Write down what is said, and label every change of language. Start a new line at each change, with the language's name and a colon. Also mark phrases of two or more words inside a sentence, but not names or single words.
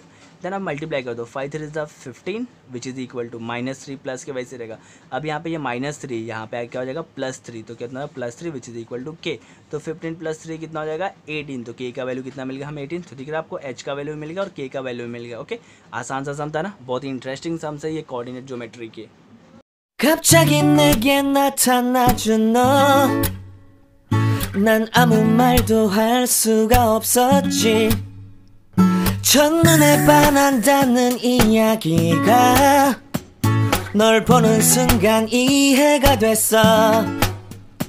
Hindi: देन आप मल्टीप्लाई कर दो, 5 3
English: is 15 which is equal to
Hindi: -3 प्लस के वैसे रहेगा। अब यहाँ पे ये -3 यहाँ पे क्या हो जाएगा +3, तो कितना +3
English: which is equal to
Hindi: के, तो 15 + 3 कितना हो जाएगा 18, तो के का वैल्यू कितना मिल गया हमें 18, तो दिख रहा है आपको h का वैल्यू मिल गया और के का वैल्यू मिल गया। ओके, आसान सा सम था ना, बहुत ही
English: interesting sum
Hindi: है ये
English: coordinate geometry
Hindi: के।
Korean: 갑자기 내게 나타나준 너, 난 아무 말도 할 수가 없었지. 첫눈에 반한다는 이야기가 널 보는 순간 이해가 됐어.